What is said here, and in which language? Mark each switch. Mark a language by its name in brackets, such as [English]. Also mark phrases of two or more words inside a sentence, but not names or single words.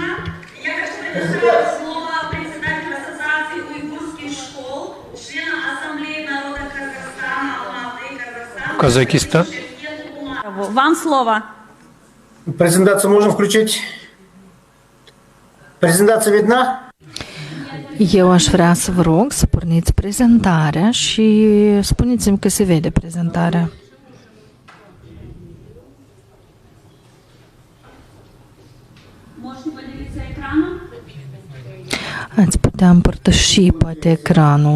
[Russian] Я хочу предоставить слово председателю Ассоциации уйгурских школ, члена Ассамблеи народа Казахстана, Алматы, Казахстана. Казахстан. Вам слово. Презентацию можно включить? Prezentația видна? [Romanian] Eu aș vrea să vă rog să porniți prezentarea și spuneți-mi că se vede prezentarea. Ați putea împărtăși poate ecranul.